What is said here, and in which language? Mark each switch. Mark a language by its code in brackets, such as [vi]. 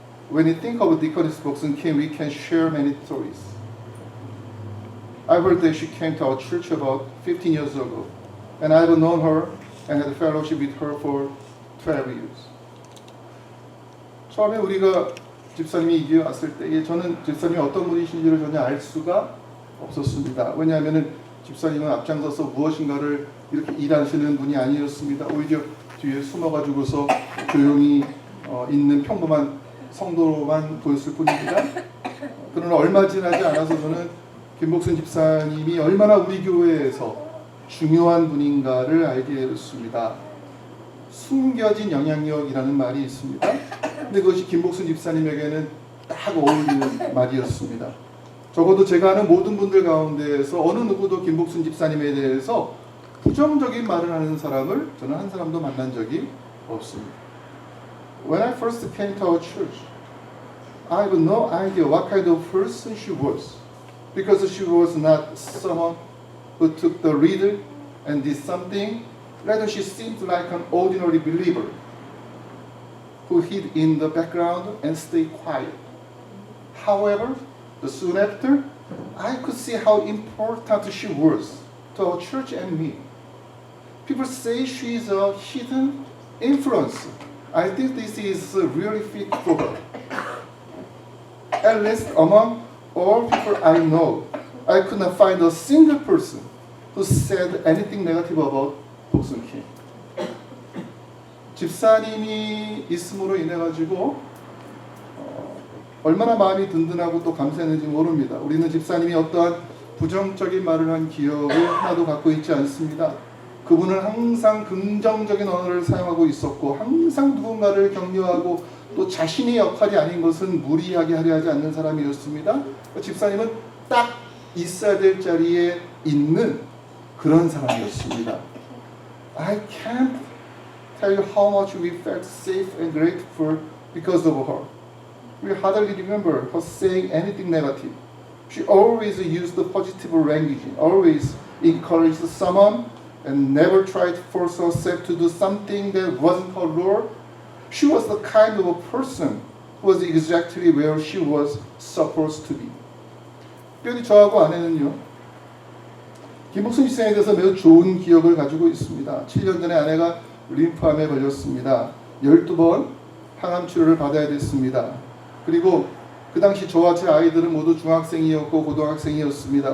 [en] When you think of Deaconess Bok-sun Kim, we can share many stories. I heard that she came to our church about 15 years ago, and I've known her and had fellowship with her for 12 years. [ko] 처음에 우리가 집사님이 이기에 왔을 때 저는 집사님이 어떤 분이신지를 전혀 알 수가 없었습니다. 왜냐하면 집사님은 앞장서서 무엇인가를 이렇게 일하시는 분이 아니었습니다. 오히려 뒤에 숨어가지고서 조용히 있는 평범한 성도로만 보였을 뿐입니다. 그러나 얼마 지나지 않아서 저는 김복순 집사님이 얼마나 우리 교회에서 중요한 분인가를 알게 됐습니다. 숨겨진 영향력이라는 말이 있습니다. 근데 그것이 김복순 집사님에게는 딱 어울리는 말이었습니다. 적어도 제가 아는 모든 분들 가운데에서 어느 누구도 김복순 집사님에 대해서 부정적인 말을 하는 사람을 저는 한 사람도 만난 적이 없습니다. [en] When I first came to our church, I had no idea what kind of person she was, because she was not someone who took the lead and did something. Rather, she seemed like an ordinary believer who hid in the background and stayed quiet. However, soon after, I could see how important she was to our church and me. People say she is a hidden influence. I think this is really fit for her. At least among all people I know, I could not find a single person who said anything negative about 복순 킴. [ko] 집사님이 있음으로 인해 가지고 얼마나 마음이 든든하고 또 감사했는지 모릅니다. 우리는 집사님이 어떠한 부정적인 말을 한 기억을 하나도 갖고 있지 않습니다. 그분은 항상 긍정적인 언어를 사용하고 있었고 항상 누군가를 격려하고 또 자신의 역할이 아닌 것은 무리하게 하려 하지 않는 사람이었습니다. 집사님은 딱 있어야 될 자리에 있는 그런 사람이었습니다. [en] I can't tell you how much we felt safe and grateful because of her. We hardly remember her saying anything negative. She always used the positive language, always encouraged someone, and never tried to force herself to do something that wasn't her role. She was the kind of a person who was exactly where she was supposed to be. [ko] 특별히 저하고 아내는요, 김복순 집사님에 대해서 매우 좋은 기억을 가지고 있습니다. 7년 전에 아내가 림프암에 걸렸습니다. 12번 항암 치료를 받아야 됐습니다. 그리고 그 당시 저와 제 아이들은 모두 중학생이었고 고등학생이었습니다.